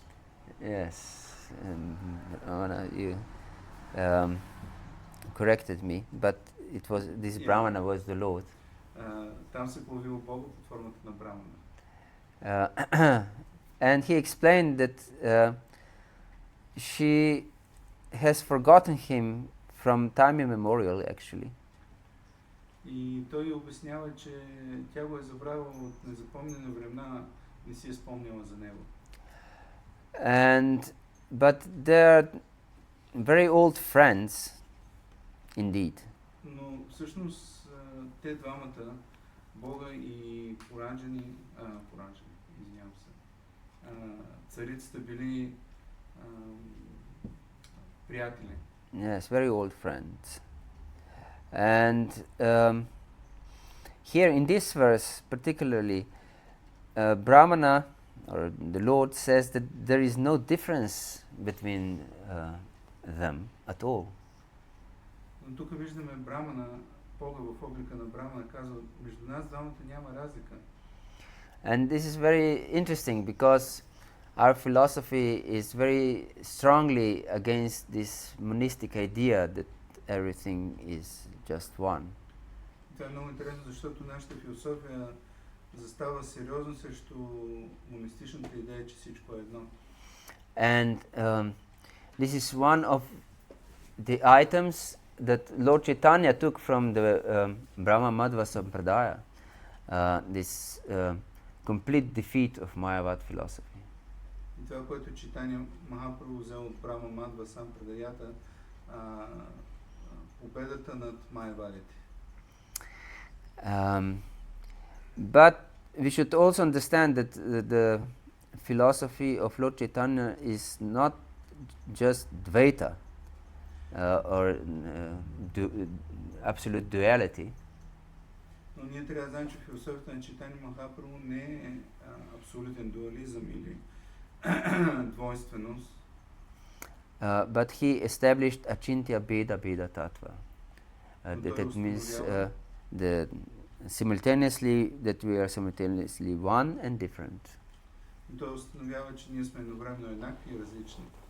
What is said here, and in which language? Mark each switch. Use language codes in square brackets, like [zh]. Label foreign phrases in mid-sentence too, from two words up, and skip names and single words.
[en] Yes, you corrected me, but this Brahmana was the Lord. [bg] Там се появил Бог под формата на Брамана. [en] And he explained that she has forgotten him from time immemorial, actually. [bg] И той обяснява, че тя го е забравила от незапомнени времена, не си е спомняла за него. [en] But they're very old friends, indeed. [bg] Но всъщност те двамата, Бога и Пуранджани, извинявам се, царицата били приятели. [en] Yes, very old friends. And here in this verse particularly, Brahmana, or the Lord, says that there is no difference between them at all. [bg] Но тук виждаме Брамана, Бога в облика на Брамана казва, между нас двамата няма разлика. [en] And this is very interesting because our philosophy is very strongly against this monistic idea that everything is just one. [bg] Това е много интересно, защото нашата философия застава сериозно срещу монистичната идея, че всичко е едно. [en] And this is one of the items that Lord Chaitanya took from the Brahma Madhva Sampradaya, this complete defeat of Mayavad philosophy. [bg] И това, което Читания Махапрабху взел от Брахма Мадва Сампрадаята, победата над майявадите. [en] But we should also understand that the philosophy of Lord Chaitanya is not just Dvaita or absolute duality. [bg] Но ние трябва да знаем, че философията на Читания Махапрабху не е абсолютен дуализъм или двойственост. [en] But he established Achintya Bheda Bheda Tattva. That means that we are simultaneously one and different. [bg] И той установява, че ние сме едновременно еднакви и различни.